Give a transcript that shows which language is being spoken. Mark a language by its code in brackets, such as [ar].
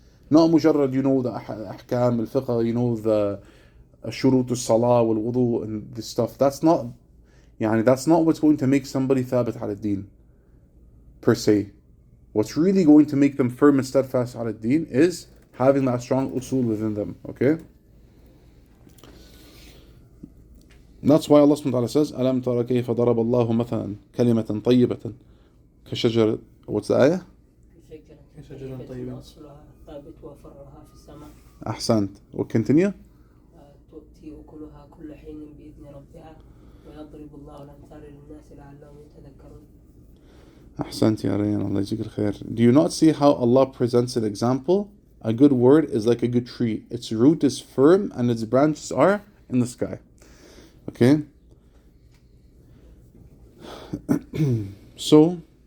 [en] Not mujarrad, the ahkam, al-fiqh, the shurut al-salah, wal-wudu, and this stuff. That's not what's going to make somebody thabit al-din, per se. What's really going to make them firm and steadfast al-din is having that strong usul within them, okay? And that's why Allah subhanahu wa ta'ala says, [ar] أَلَمْ تَرَ كَيْفَ ضَرَبَ اللَّهُ مَثَلًا كَلِمَةً طَيِّبَةً كَشَجَرَةٍ. [en] What's the ayah? [ar] كشجرة طيبة ثابت وفرها في السماء. أحسنت. [en] We'll continue. [ar] تؤتي أكلها كل حين بإذن ربها ويضرب الله الأمثال للناس لعلهم يتذكرون. أحسنت يا ريان, Allah يجزيك الخير. [en] Do you not see how Allah presents an example? A good word is like a good tree. Its root is firm and its branches are in the sky. Okay? So,